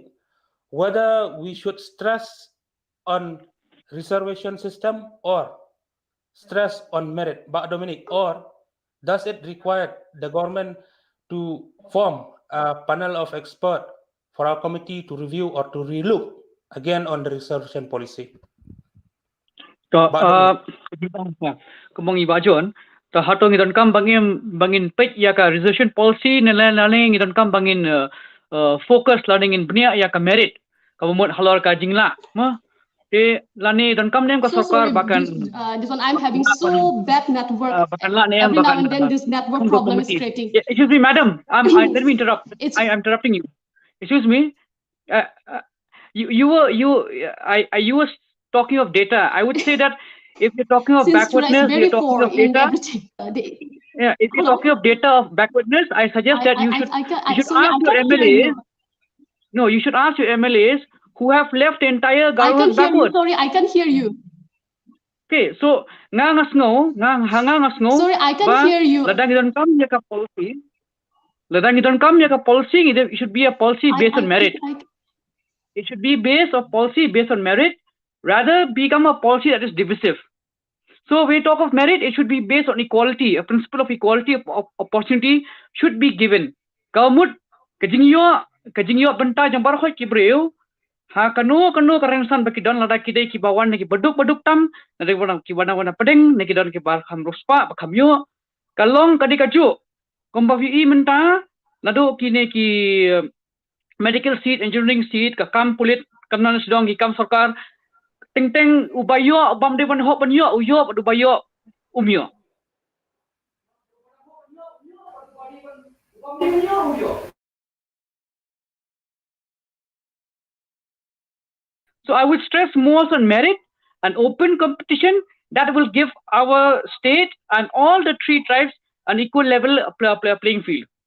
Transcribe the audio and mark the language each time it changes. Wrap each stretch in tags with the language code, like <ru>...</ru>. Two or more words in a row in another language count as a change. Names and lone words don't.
<en>Whether we should stress on reservation system or stress on merit, Dominic, or does it require the government to form a panel of experts for our committee to review or to relook again on the reservation policy?</en> <kha>Kemong ibajon ta hatong idon kam bangin pet ya ka reservation policy nelaning idon kam bangin</kha> <en>focus learning</en> <kha>in bnia ya ka merit kamot halor ka jingla ma te lani idon kam nem ka sarkar bakan</kha> <en>this one I'm having so bad network. Every now and then this network problem is creating. Excuse me, madam. Let me interrupt. I am interrupting you. Excuse me. You were talking of data. I would say that if you're talking of backwardness, you're talking of data. Yeah, if you're Hello? talking of data of backwardness, I suggest that you should Sorry, ask I your can't hear MLAs. you. No, you should ask your MLAs who have left the entire I government can't hear you. backward. Sorry, I can't hear you. Okay, so</en> <kha>ngas ngo, ngas ngo,</kha> <en>Sorry, I can't</en> <kha>ba</kha> <en>hear you.</en> <kha>ladang idon kam ya ka policy. Ladang idon kam ya ka policy.</kha> <en>It should be a policy based on merit. It should be based on policy based on merit, rather become a policy that is divisive. So when we talk of merit, it should be based on equality. A principle of equality of opportunity should be given.</en> <kha>Kaumut kajingyo benta jambar khoi kibreu. Ha kanu karengsan baki don lada kidai ki bawan ki baduk tam nade wana ki wana pedeng neki don ki bar kham ruspa bakhamyo kalong kadi kaju kombavi menta nado kine ki</kha> <en>medical seat, engineering seat,</en> <kha>kam pulit, kamnan sedong kam sarkar, ting ubayo, bam dewan hop banyo, uyo, ubayo, umyo.</kha> <en>So I would stress more on merit and open competition that will give our state and all the three tribes an equal level playing field.</en>